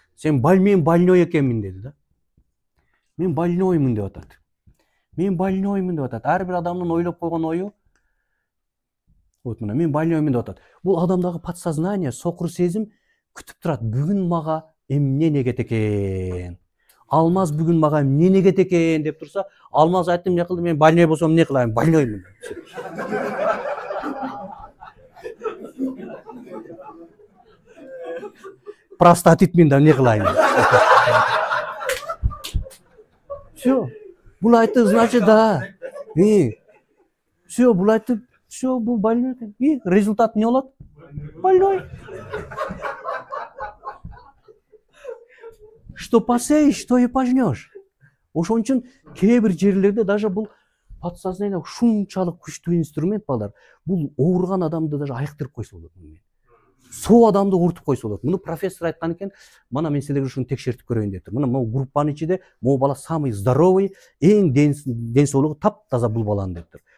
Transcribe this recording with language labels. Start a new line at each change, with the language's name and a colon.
Kyrgyz: Сен мен больной экенмин деди да. Мен больноймун деп атат. Мен больноймун деп атат. Ар бир адамдын ойлоп койгон ою вот мына мен больноймун деп атат. Бул адамдагы подсознание, сокур сезим күтүп турат. Бүгүн мага эмне негет экен? Алмаз бүгүн мага эмне негет экен деп турса, Алмаз айтты эмне кылды? Мен больной болсом эмне кылайын? Больноймун. Простатитмин да эмне кылайын? Всё. Бул айтты, значит, да. Всё, бул айтты, всё, бул больной экен. И результат эмне болот? Больной.
Russian: Что посеешь, то и пожнешь.
Kyrgyz: Ошон үчүн кээ бир жерлерде даже бул подсознание ушунчалык күчтүү инструмент балдар. Бул ооруган адамды даже айыктырып койсо болот. Соо адамды урутуп койсо болот. Муну профессор айткан экен. Мана мен силерге ушуну текшертип көрөйүн дептир. Мына могу группанын ичинде могу бала
Russian: самый здоровый,
Kyrgyz: эң ден соолугу таптаза бул баланын дептир.